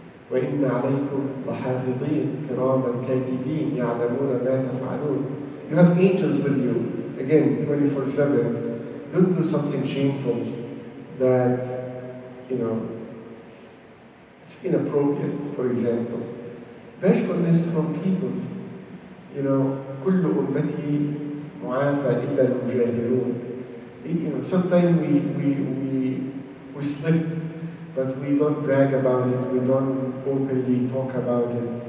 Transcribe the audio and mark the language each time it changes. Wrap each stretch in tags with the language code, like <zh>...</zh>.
<ar>وَإِنَّ عَلَيْكُمْ لَحَافِظِينَ كِرَامًا كَاتِبِينَ يَعْلَمُونَ مَا تَفْعَلُونَ.</ar> <en>You have angels with you. Again, 24/7, don't do something shameful that, it's inappropriate, for example. Bashfulness from people.</en> <ar>كل أمتي معافى إلا المجاهرون.</ar> <en>Sometimes we slip, but we don't brag about it, we don't openly talk about it.</en>